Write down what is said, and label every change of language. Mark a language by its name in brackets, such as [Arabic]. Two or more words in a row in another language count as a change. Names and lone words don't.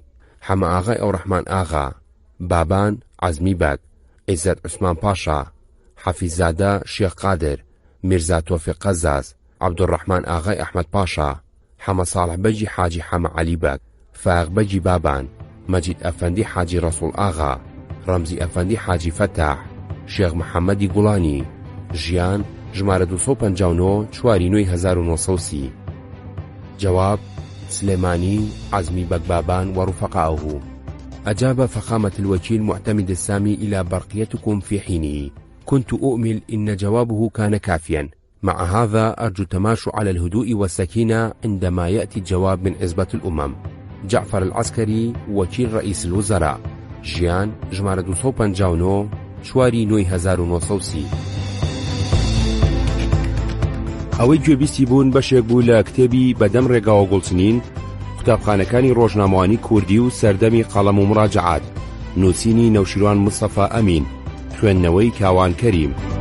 [Central Kurdish] حەمە ئاغای ئەوڕەحمان ئاغا، بابان عەزمی باک، عیزەت عوسمان پاشا، حەفیززادە شێخ قادر، میرزا تۆفیق قەزاز، عەبدوڕەحمان ئاغای ئەحمەد پاشا، حەمە ساڵح بەجی حاجی حەمە عەلی باک، فاغ بەجی بابان، مەجید ئەفەندی حاجی ڕەسوڵ ئاغا، ڕەمزی ئەفەندی حاجی فەتاح، شێخ محەممەدی گوڵانی. ژیان ژمارە 259 4 نوێی 1930. [Arabic] جواب سليماني عزمي بكبابان ورفقائه. أجاب فخامة الوكيل معتمد السامي إلى برقيتكم في حينه. كنت أؤمل إن جوابه كان كافيا. مع هذا أرجو التماشوا على الهدوء والسكينة عندما يأتي الجواب من عزبة الأمم. جعفر العسكري وكيل رئيس الوزراء. [Central Kurdish] ژیان ژمارە 259 4 نوێی 1930. ئەوەی گوێبیستی بوون بەشێک بوو لە کتێبی بەدەم ڕێگاوە گوڵچنین قوتابخانەکانی ڕۆژنامەوانی کوردی و سەردەمی قەڵەم و مراجعات، نووسینی نەوشیروان مستەفا ئەمین، خوێندنەوەی کاوان کەریم.